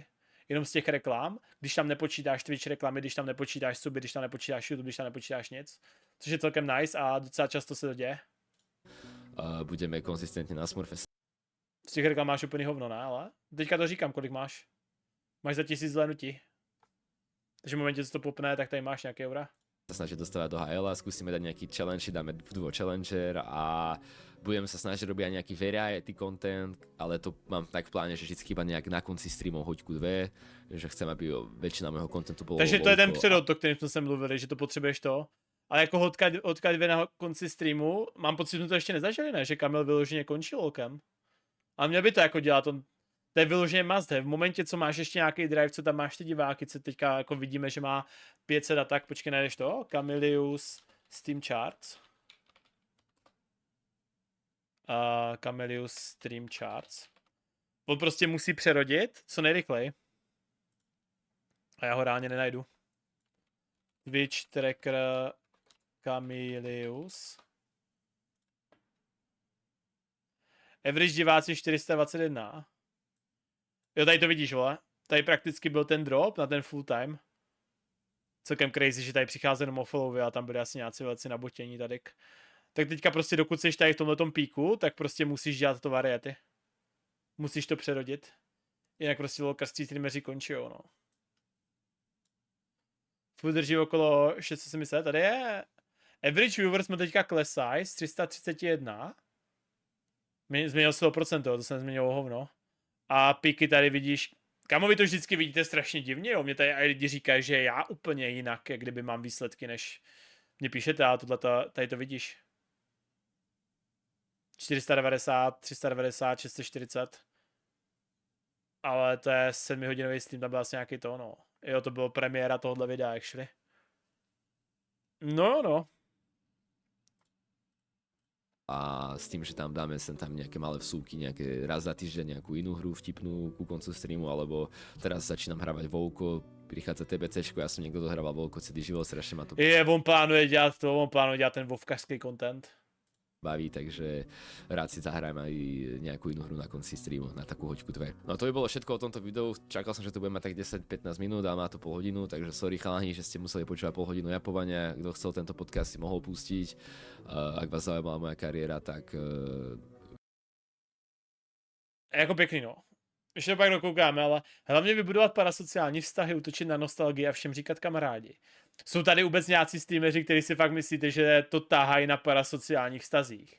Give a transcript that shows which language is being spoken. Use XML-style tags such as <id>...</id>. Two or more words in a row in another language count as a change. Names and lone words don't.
<cs>Jenom z těch reklam, když tam nepočítáš Twitch reklamy, když tam nepočítáš suby, když tam nepočítáš YouTube, když tam nepočítáš nic. Což je celkem nice a docela často se to děje. Budeme konzistentně na Smurfest. Z těch reklam máš úplný hovno, ne? Ale teďka to říkám, kolik máš. Máš za 1000 zhlédnutí. Takže v momentě, co to popne, tak tady máš nějaké eura.</cs> <sk>Snažiť dostávať do HL, skúsime dať nejaký challenge, dáme</sk> <en>duo challenger</en> <sk>a budeme sa snažiť robiť aj nejaký</sk> <en>variety content,</en> <sk>ale to mám tak v pláne, že vždycky iba nejak na konci streamov hoďku 2, že chcem, aby väčšina môjho contentu bolo.</sk> <cs>Takže to je ten předod, o kterém jsme se mluvili, že to potřebuješ to. Ale jako hoďka 2 na konci streamu, mám pocit, že jsme to ještě nezažili, ne? Že Kamil vyloženě končí lolkem. Ale měl by to jako dělat, to je vyloženě</cs> <en>must have.</en> <cs>V momentě, co máš ještě nějaký drive, co tam máš ty diváky, co teďka jako vidíme, že má 500 a tak, počkej, najdeš to? Kamilius Steam Charts. Kamilius Stream Charts. On prostě musí přerodit co nejrychleji. A já ho reálně nenajdu. Twitch tracker Kamilius. Average diváci 421. Jo, tady to vidíš, vole. Tady prakticky byl ten drop na ten</cs> <en>full time.</en> <cs>Celkem crazy, že tady přichází jenom followy a tam byly asi nějací velcí nabotění tady. Tak teďka prostě dokud jsi tady v tomhletom píku, tak prostě musíš dělat to variety. Musíš to přerodit. Jinak prostě lolkarství streameři končí, jo, no. Full drží okolo 670, tady je...</cs> <en>Average viewers</en> <cs>jsme teďka klesají z 331. Změnil se to procento, to jsem změnil hovno. A píky tady vidíš Kámo, vy to vždycky vidíte strašně divně, jo? Mě tady i lidi říkají, že já úplně jinak, jak kdyby mám výsledky, než mě píšete, a tady to vidíš. 490, 390, 640. Ale to je 7hodinový stream, tam byl asi nějaký to, no. Jo, to bylo premiéra tohohle videa,</cs> <en>actually.</en> <cs>No.</cs> <sk>A s tým, že tam dáme sem tam nejaké malé vsúky, nejaké raz za týždeň nejakú inú hru vtipnú ku koncu streamu, alebo teraz začínam hravať Vovko, prichádza TBCčko, ja som niekto dohrával Vovko celý život, strašne ma to</sk> <cs>on plánuje dělat ten vovkařský content.</cs> <sk>baví, takže rád si zahrajem aj nejakú inú hru na konci streamu, na takú hoďku 2. No to by bolo všetko o tomto videu, čakal som, že to bude mať tak 10-15 minút a má to pol hodinu, takže sorry chalani, že ste museli počúvať pol hodinu japovania, kto chcel tento podcast si mohol pustiť, ak vás zaujímala moja kariéra, tak...</sk> <cs>Jako pěkný, no. Ještě to pak dokoukáme, ale hlavně vybudovat parasociální vztahy, útočit na nostalgii a všem říkat kamarádi. Jsou tady vůbec nějací streameři, kteří si fakt myslíte, že to tahají na parasociálních vztazích?</cs>